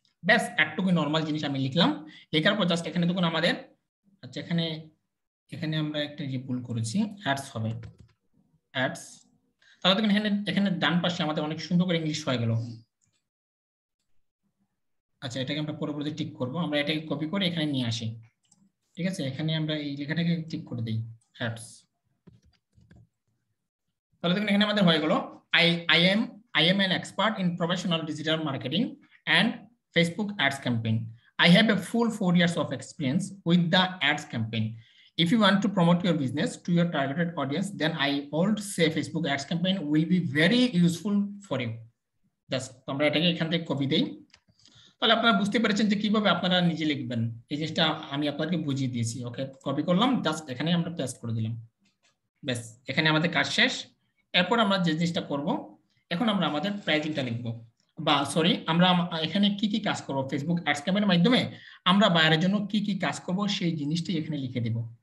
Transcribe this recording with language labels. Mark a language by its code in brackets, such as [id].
[bn] ব্যাস, একটুকু নরমাল জিনিস আমি লিখলাম। লেখার পর জাস্ট এখানে দেখুন আমাদের, আচ্ছা এখানে আমরা একটা যে ভুল করেছি, অ্যাডস হবে, অ্যাডস। তাহলে দেখুন এখানে ডান পাশে আমাদের অনেক সুন্দর করে ইংলিশ হয়ে গেল। আচ্ছা, এটাকে আমরা পরবর্তী টিক করব, আমরা এটাকে কপি করে এখানে নিয়ে আসি। ঠিক আছে, এখানে আমরা এই লেখাটাকে টিক করে দিই, অ্যাডস। তাহলে দেখুন এখানে আমাদের হয়ে গেল, [en] I am an expert in professional digital marketing and Facebook ads campaign. I have a full 4 years of experience with the ads campaign. If you want to promote your business to your targeted audience, then I would say Facebook ads campaign will be very useful for you. [bn] Just আমরা এটাকে এখান থেকে copy দেই। তাহলে আপনারা বুঝতে পেরেছেন যে কিভাবে আপনারা নিজে লিখবেন, এই জিনিসটা আমি আপনাদেরকে বুঝিয়ে দিয়েছি। ওকে, কপি করলাম, জাস্ট এখানে আমরা পেস্ট করে দিলাম। ব্যাস, এখানে আমাদের কাজ শেষ। এরপর আমরা যে জিনিসটা করব, এখন আমরা আমাদের প্রাইসিংটা লিখব, বা সরি, আমরা এখানে কি কি কাজ করব ফেসবুক অ্যাডস ক্যাম্পেইনের মাধ্যমে আমরা বায়ারের জন্য কি কি কাজ করব সেই জিনিসটাই এখানে লিখে দেব।